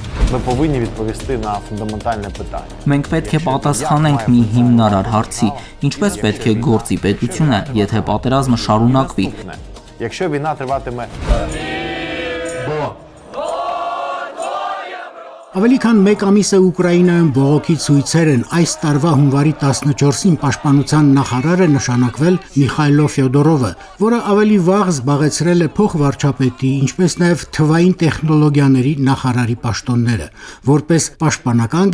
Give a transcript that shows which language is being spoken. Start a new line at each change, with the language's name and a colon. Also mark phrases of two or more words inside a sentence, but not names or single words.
Ukrainian: Ми повинні відповісти на фундаментальне питання.
Armenian: Մենք պետք է պատասխանենք մի հիմնարար հարցի, ինչպես պետք է գործի պետությունը, եթե պատերազմը շարունակվի։
Ukrainian: Якщо війна триватиме
Armenian: Ավելի քան մեկ ամիս է Ուկրաինայում բողոքի ցույցեր են այս տարվա հունվարի 14-ին պաշտպանության նախարար է նշանակվել Միխայլո Ֆյոդորովը, որը ավելի վաղ զբաղեցրել է փոխվարչապետի, ինչպես նաև թվային տեխնոլոգիաների նախարարի պաշտոնները։ Որպես պաշտպանական